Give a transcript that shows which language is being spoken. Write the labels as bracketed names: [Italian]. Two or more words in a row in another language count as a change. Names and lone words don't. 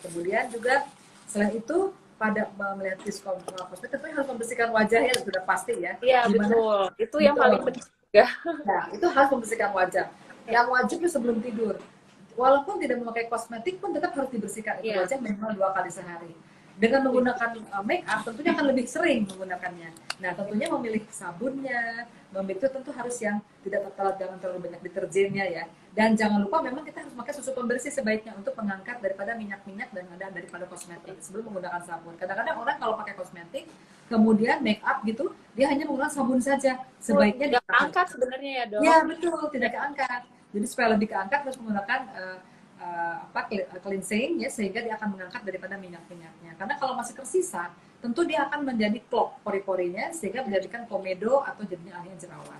[Indonesian] Kemudian juga selain itu pada melihat diskon kosmetik tentunya harus membersihkan wajah ya, sudah pasti ya. Iya betul, itu yang paling penting juga. Nah, itu harus membersihkan wajah. Yang wajib itu sebelum tidur. Walaupun tidak memakai kosmetik pun tetap harus dibersihkan itu wajah minimal 2 kali sehari. Dengan menggunakan [English] make up [Indonesian] tentunya akan lebih sering menggunakannya. Nah, tentunya memilih sabunnya, memilih itu tentu harus yang tidak terlalu banyak deterjennya ya. Dan jangan lupa memang kita harus pakai susu pembersih sebaiknya untuk mengangkat daripada minyak-minyak dan ada daripada kosmetik sebelum menggunakan sabun. Kadang-kadang orang kalau pakai kosmetik kemudian make up gitu, dia hanya menggunakan sabun saja. Sebaiknya tidak keangkat sebenarnya ya, Dok. Ya, betul, tidak keangkat. Jadi supaya lebih keangkat harus menggunakan cleansing ya, sehingga dia akan mengangkat daripada minyak-minyaknya. Karena kalau masih tersisa, tentu dia akan menjadi clog pori-porinya sehingga menjadikan komedo atau jadinya akhirnya jerawat.